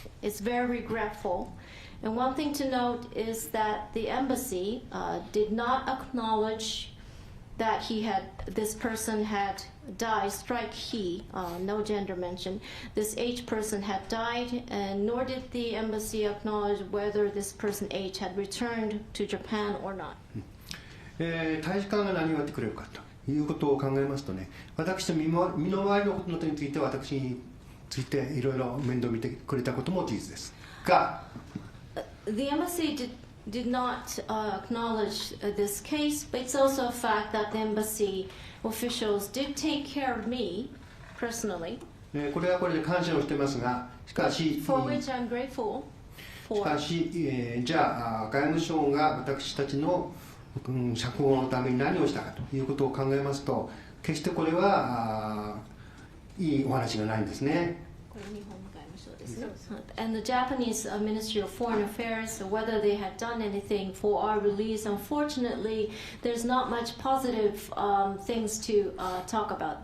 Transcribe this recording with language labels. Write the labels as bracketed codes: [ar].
[en] It's very regretful. And one thing to note is that the embassy did not acknowledge that this person had died, strike he, no gender mentioned. This H person had died, and nor did the embassy acknowledge whether this person H had returned to Japan or not. [ja] 大使館が何をやってくれるかということを考えますとね、私の身の回りのことについて私についていろいろ面倒見てくれたことも事実ですが、 [en] The embassy did not acknowledge this case, but it's also a fact that the embassy officials did take care of me personally. [ja] これはこれで感謝をしてますが、しかし、 [en] for which I'm grateful for. [ja] しかし、じゃあ外務省が私たちの釈放のために何をしたかということを考えますと、決してこれはいいお話がないんですね。 [en] And the Japanese Ministry of Foreign Affairs, whether they had done anything for our release, unfortunately, there's not much positive things to talk about.